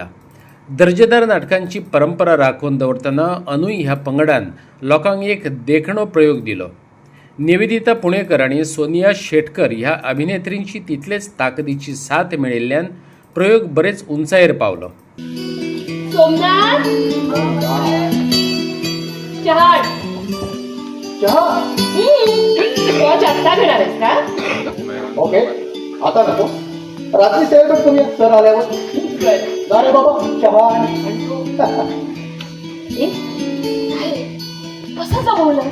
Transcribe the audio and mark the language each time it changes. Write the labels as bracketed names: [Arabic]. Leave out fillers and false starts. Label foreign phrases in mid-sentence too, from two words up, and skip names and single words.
[Konkani] दर्जेदार नाटकांची परंपरा राखून दवरतना अनूय ह्या पंगडान लोकांक एक देखणो प्रयोग दिलो. निवेदिता पुणेकर आणि सोनिया शेटकर ह्या अभिनेत्रींची तितलेच ताकदीची साथ मेळिल्ल्यान प्रयोग बरेच उंचायेर पावलो. [Marathi] सोमनाथ चहा आत्ता घेणार आहेस का? ओके, आता नको. रात्री सेलिब्रेट करूया सर आल्यावर. अरे बाबा चहा कसा जमवलास?